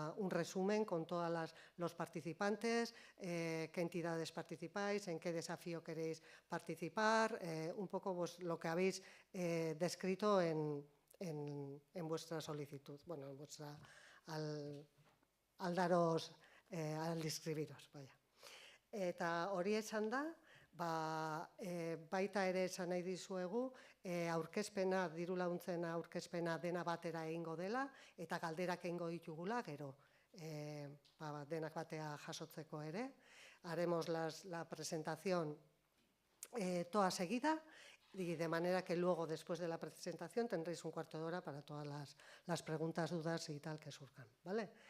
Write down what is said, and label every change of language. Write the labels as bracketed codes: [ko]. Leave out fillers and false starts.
[es] resumen con todos los participantes, qué entidades participáis, en qué desafío queréis participar, un poco pues, lo que habéis descrito en vuestra solicitud, bueno, al daros, al inscribiros, vaya. [eu] Eta hori esan da, baita ere esan nahi dizuegu, aurkezpena, diru laguntzen aurkezpena dena batera egingo dela, eta galderak egingo ditugula, gero, denak batea jasotzeko ere. [es] Haremos la presentación toda seguida, y de manera que luego, después de la presentación, tendréis un cuarto de hora para todas las preguntas, dudas y tal que surjan, ¿vale?